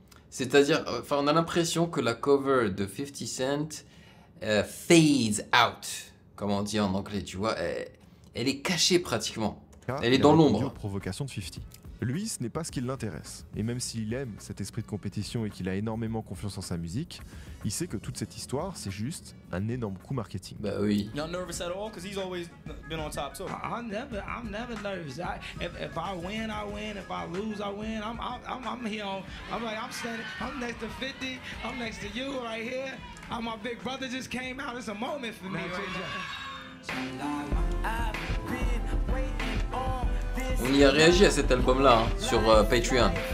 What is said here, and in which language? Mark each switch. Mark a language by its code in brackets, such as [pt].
[fr] C'est-à-dire, enfin, on a l'impression que la cover de 50 Cent [en] fades out, [fr] comme on dit en anglais, tu vois. Elle est cachée pratiquement. Elle est dans l'ombre. Aux provocations de 50. Lui, ce n'est pas ce qui l'intéresse. Et même s'il aime cet esprit de compétition et qu'il a énormément confiance en sa musique, il sait que toute cette histoire, c'est juste un énorme coup marketing. Bah oui. [en] Y'all nervous at all? Because he's always been on top too. I'm never nervous. If I win, I win. If I lose, I win. I'm here. I'm standing. I'm next to 50. I'm next to you right here. My big brother just came out. It's a moment for me. [fr] On y a réagi à cet album-là sur Patreon.